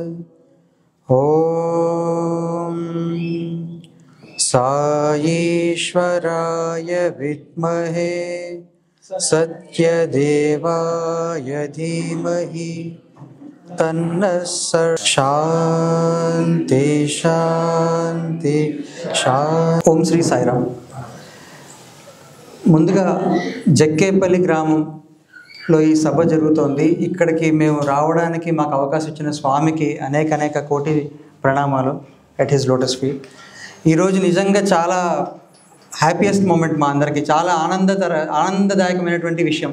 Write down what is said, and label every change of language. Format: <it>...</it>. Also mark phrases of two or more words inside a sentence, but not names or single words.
<sa>ॐ साईश्वराय विद्महे सत्यदेवाय धीमहि तन्नः शांति शांति शांति। ओम श्री साईराम।</sa> <te>ముందుగా జక్కేపల్లి గ్రామంలో ఈ సభ జరుగుతోంది. ఇక్కడికి మేము రావడానికి మాకు అవకాశం ఇచ్చిన స్వామికి అనేక కోటి ప్రణామాలు</te> <en>at his lotus feet.</en> <te>ఈరోజు నిజంగా చాలా</te> <en>happiest moment</en> <te>మా అందరికీ, చాలా ఆనందదాయకమైనటువంటి విషయం.</te>